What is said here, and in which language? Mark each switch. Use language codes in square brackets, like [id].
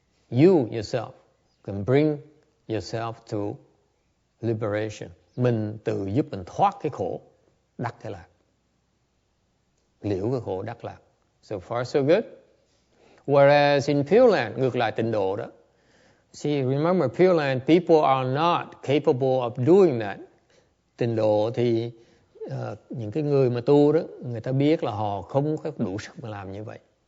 [en] You yourself can bring yourself to liberation. [vi] Mình tự giúp mình thoát cái khổ, đắc cái lạc. Liễu cái khổ đắc lạc. [en] So far so good. Whereas in Pure Land, [vi] ngược lại tịnh độ đó. [en] See, remember Pure Land, people are not capable of doing that. [vi] Tịnh độ thì những cái người mà tu đó, người ta biết là họ không có đủ sức mà làm như vậy.